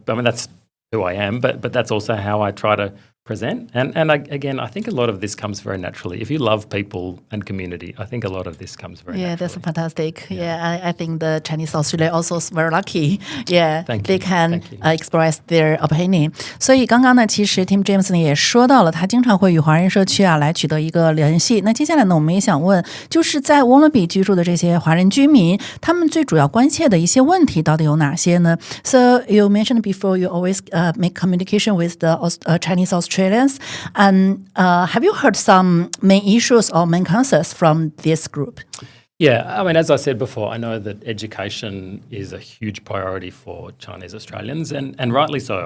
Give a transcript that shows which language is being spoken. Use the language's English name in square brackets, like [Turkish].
[English] I mean, that's who I am, but that's also how I try to present. And again, I think a lot of this comes very naturally. If you love people and community, I think a lot of this comes very naturally. Yeah, that's fantastic. Yeah, I think the Chinese Australia also is very lucky. Yeah, they can express their opinion. [Chinese] 所以刚刚呢，其实 Tim James 呢也说到了，他经常会与华人社区来取得一个联系。那接下来呢，我们也想问，就是在沃伦比居住的这些华人居民，他们最主要关切的一些问题到底有哪些呢？ [English] So you mentioned before you always make communication with the Chinese Australians. And have you heard some main issues or main concerns from this group? Yeah, I mean, as I said before, I know that education is a huge priority for Chinese Australians, and rightly so.